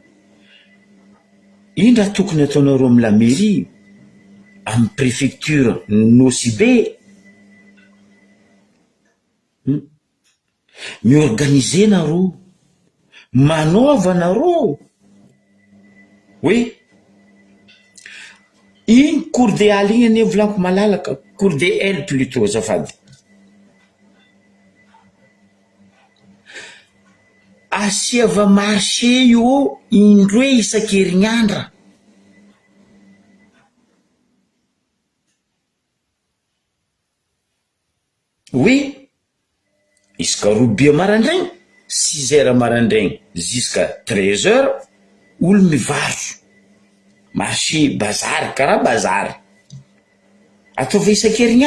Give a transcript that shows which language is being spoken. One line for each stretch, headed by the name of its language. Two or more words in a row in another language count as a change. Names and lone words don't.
Malagasy: Ino raha tokony ataonareo amin'ny
French: la mairie,
Malagasy: amin'ny préfecture Nosibe miorganiser nareo, manaova nareo hoe iny
French: cour des halles
Malagasy: igny ane volaniko malalaka,
French: cour des halles plutôt azafady.
Malagasy: Asiava marché io indroe isan-kerinandra. Oui, isaka robia marandraigny 6h marandraigny
French: jusqu'à 13h
Malagasy: olo mivarotra marché bazary karaha bazary ataova isan-kerinandra baka.